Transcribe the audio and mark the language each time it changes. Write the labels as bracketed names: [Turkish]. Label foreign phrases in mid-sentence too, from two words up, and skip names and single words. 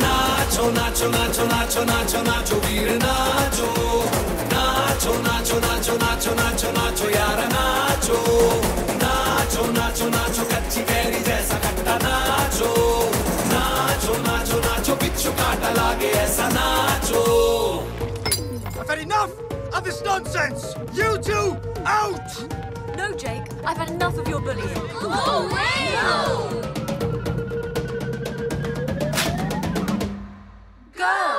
[Hindi] नाचो नाचो नाचो नाचो नाचो नाचो वीर नाचो. नाचो नाचो नाचो नाचो नाचो नाचो यार नाचो. नाचो नाचो नाचो कच्ची कैरी जैसा खट्टा नाचो. नाचो नाचो नाचो बिच्छू काटा लागे ऐसा नाचो. [English] I've had enough of this nonsense. You two out. No, Jake, I've had enough of your bullying. Go!